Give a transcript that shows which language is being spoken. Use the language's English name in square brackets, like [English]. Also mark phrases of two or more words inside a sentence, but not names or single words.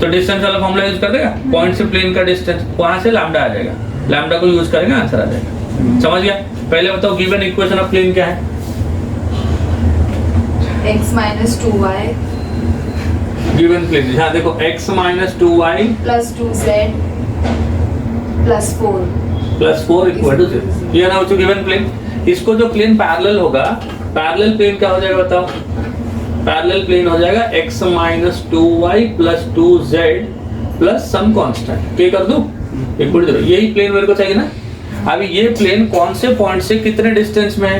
[Hindi] तो डिस्टेंस वाला फॉर्मूला यूज कर देगा। पॉइंट से प्लेन का डिस्टेंस वहां से लैम्डा आ जाएगा, लैम्डा को यूज करेंगे आंसर आ जाएगा। समझ गया? पहले बताओ [English] given equation of plane [Hindi] क्या है? [English] x minus 2y given plane, [Hindi] हाँ देखो [English] x minus 2y plus 2z plus 4. plus 4 equal to 0. [Hindi] ये ना बच्चों [English] given plane. [Hindi] इसको जो [English] plane parallel [Hindi] होगा, [English] parallel plane [Hindi] क्या हो जाएगा बताओ? [English] parallel plane [Hindi] हो जाएगा [English] x minus 2y plus 2z plus some constant. [Hindi] क्या कर दूं? [English] equal to 0. [Hindi] यही प्लेन मेरे को चाहिए ना। अभी ये प्लेन कौन से पॉइंट से कितने डिस्टेंस में है?